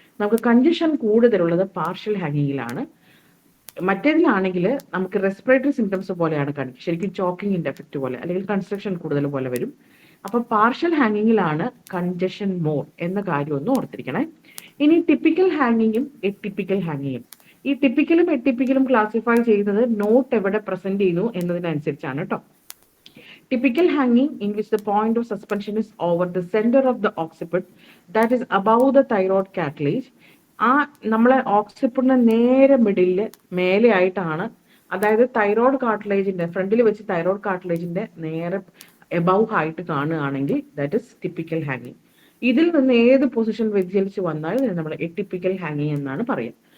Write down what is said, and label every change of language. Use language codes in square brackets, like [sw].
[ml] നമുക്ക് കൺജഷൻ കൂടുതലുള്ളത് പാർഷ്യൽ ഹാങ്ങിങ്ങിലാണ്. മറ്റേതിലാണെങ്കിൽ നമുക്ക് റെസ്പിറേറ്ററി സിംറ്റംസ് പോലെയാണ് കാണിക്കുക, ശരിക്കും ചോക്കിങ്ങിന്റെ എഫക്റ്റ് പോലെ അല്ലെങ്കിൽ കൺസ്ട്രക്ഷൻ കൂടുതൽ പോലെ വരും. അപ്പൊ പാർഷ്യൽ ഹാങ്ങിങ്ങിലാണ് കൺജഷൻ മോർ എന്ന കാര്യം ഒന്ന് ഓർത്തിരിക്കണേ. ഇനി ടിപ്പിക്കൽ ഹാങ്ങിങ്ങും എട്ടിപ്പിക്കൽ ഹാങ്ങിങ്ങും. ഈ ടിപ്പിക്കലും എട്ടിപ്പിക്കലും ക്ലാസിഫൈ ചെയ്യുന്നത് നോട്ട് എവിടെ പ്രസന്റ് ചെയ്യുന്നു എന്നതിനനുസരിച്ചാണ് കേട്ടോ. [en] Typical hanging in which the point of suspension is over the center of the occiput, that is above the thyroid cartilage. [ml] ആ നമ്മളെ ഓക്സിപ്പിഡിന് നേരെ മിഡില് മേലെ ആയിട്ടാണ്, അതായത് തൈറോയ്ഡ് കാർട്ടിലേജിന്റെ ഫ്രണ്ടിൽ വെച്ച് തൈറോയ്ഡ് കാർട്ടിലേജിന്റെ നേരെ എബവ് ആയിട്ട് കാണുകയാണെങ്കിൽ [en] That is typical ഹാങ്ങിങ്. [ml] ഇതിൽ നിന്ന് ഏത് പൊസിഷൻ വ്യതിചലിച്ച് വന്നാലും നമ്മൾ എട്ടിപ്പിക്കൽ ഹാങ്ങിങ് എന്നാണ് പറയുക.